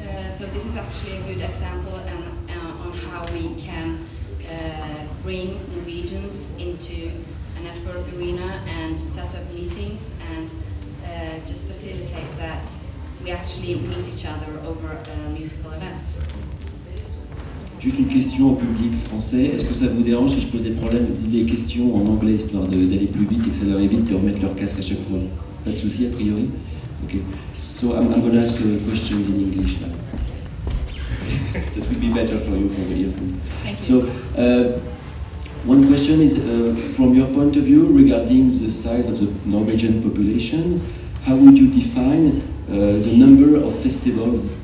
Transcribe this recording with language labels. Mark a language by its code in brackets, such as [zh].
[en] So this is actually a good example on how we can bring Norwegians into a network arena and set up meetings and just facilitate that we actually meet each other over a musical event. [fr] Juste une question au public français. Est-ce que ça vous dérange si je pose des questions en anglais, histoire d'aller plus vite et que ça leur évite de remettre leur casque à chaque fois? Pas de souci, a priori? Okay. [en] So I'm going to ask questions in English now. That would be better for you, for the earphones. Thank you. So, one question is, from your point of view, regarding the size of the Norwegian population, how would you define the number of festivals?